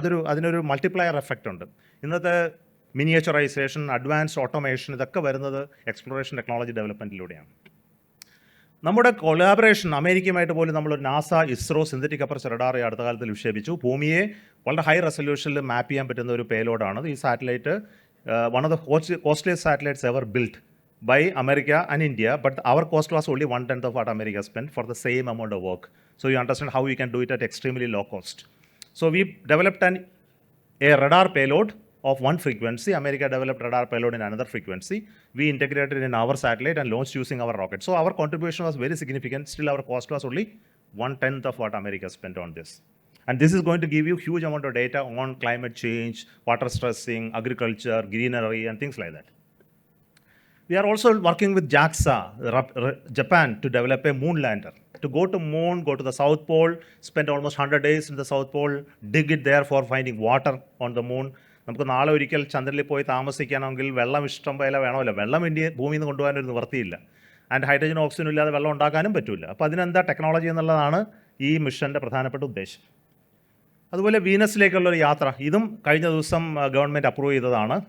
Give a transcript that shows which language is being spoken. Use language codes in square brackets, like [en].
[ml] അതിനൊരു multiplier effect ഉണ്ട്. ഇന്നത്തെ മിനിയേച്ചറൈസേഷൻ, അഡ്വാൻസ്ഡ് ഓട്ടോമേഷൻ ഇതൊക്കെ വരുന്നത് എക്സ്പ്ലോറേഷൻ ടെക്നോളജി ഡെവലപ്മെൻറ്റിലൂടെയാണ്. നമ്മുടെ കൊളാബറേഷൻ അമേരിക്കയുമായിട്ട് പോലും നമ്മളൊരു NASA, ISRO synthetic aperture radar അടുത്ത കാലത്തിൽ വിക്ഷേപിച്ചു. ഭൂമിയെ വളരെ ഹൈ റെസൊല്യൂഷനിൽ മാപ്പ് ചെയ്യാൻ പറ്റുന്ന ഒരു പേലോഡാണ് ഈ satellite. [en] One of the costliest satellites ever built by America and India, but our cost was only 1/10 of what America spent for the same amount of work. So you understand how we can do it at extremely low cost. So we developed a radar payload of one frequency. America developed radar payload in another frequency. We integrated in our satellite and launched using our rocket. So our contribution was very significant. Still our cost was only 1/10 of what America spent on this. And this is going to give you huge amount of data on climate change, water stressing, agriculture, greenery and things like that. We are also working with JAXA, Japan, to develop a moon lander. To go to moon, go to the South Pole, spend almost 100 days in the South Pole, dig it there for finding water on the moon. [ml] നമുക്ക് നാളെ ഒരിക്കൽ ചന്ദ്രനിൽ പോയി താമസിക്കണമെങ്കിൽ വെള്ളം ഇഷ്ടം പോലെ വേണമല്ലോ. വെള്ളം ഭൂമിയിൽ നിന്ന് കൊണ്ടുപോകാനൊരു നിവൃത്തിയില്ല. ആൻഡ് ഹൈഡ്രജൻ, ഓക്സിജൻ ഇല്ലാതെ വെള്ളം ഉണ്ടാക്കാനും പറ്റില്ല. അപ്പോൾ അതിനെന്താ ടെക്നോളജി എന്നുള്ളതാണ് ഈ മിഷൻ്റെ പ്രധാനപ്പെട്ട ഉദ്ദേശം. അതുപോലെ വീനസിലേക്കുള്ളൊരു യാത്ര, ഇതും കഴിഞ്ഞ ദിവസം ഗവൺമെൻറ് അപ്രൂവ് ചെയ്തതാണ്.